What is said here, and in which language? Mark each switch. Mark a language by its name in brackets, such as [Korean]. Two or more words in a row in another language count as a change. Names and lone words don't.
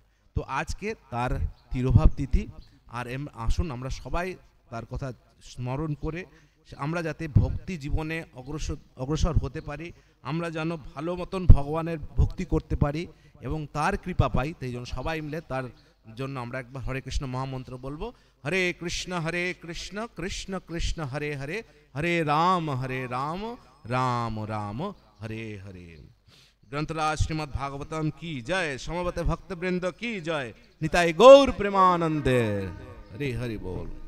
[Bangla] তো আজকে তার তিরোভাব তিথি, আর আসুন আমরা সবাই তার কথা স্মরণ করে আমরা যাতে ভক্তি জীবনে অগ্রসর হতে পারি, আমরা যেন ভালো মতন ভগবানের ভক্তি করতে পারি এবং তার কৃপা পাই। তাই জন্য সবাই মিলে তার জন্য আমরা একবার হরে কৃষ্ণ মহামন্ত্র বলবো। [Sanskrit] হরে কৃষ্ণ কৃষ্ণ কৃষ্ণ হরে হরে, হরে রাম রাম রাম হরে হরে। [Hindi] ग्रंथराज श्रीमद् भागवतम की जय, समवत भक्त वृंद की जय, [Bangla] নিতাই গৌর প্রেমানন্দে। হরে হরি বোল।